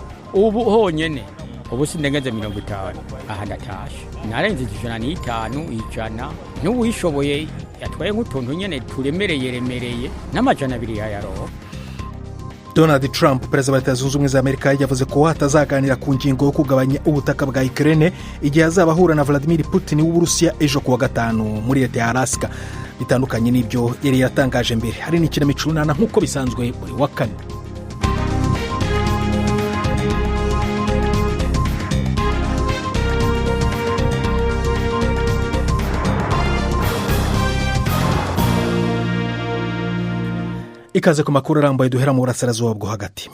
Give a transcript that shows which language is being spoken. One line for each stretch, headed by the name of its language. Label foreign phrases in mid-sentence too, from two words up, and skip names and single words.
Rundi: Ubu honyene ubu sindengenze 50 aha ndatashe. Narenze 105 n'uwishoboye yatwaye nk'utuntu nyene turemereye n'amajana 2 yayaroho.
Kinyarwanda: Donald Trump, perezida wa Leta Zunze Ubumwe za Amerika, yavuze ko atazaganira ku ngingo yo kugabanya ubutaka bwa Ukraine igihe azaba ahura na Vladimir Putin w'Uburusiya ejo kuwa gatanu muri leta ya Alaska. Bitandukanye n'ibyo yari yatangaje mbere, hari n'ikinamico runana nk'uko bisanzwe buri wa kane. Ikaze ku makuru arambuye duhera mu burasirazuba bwo hagati.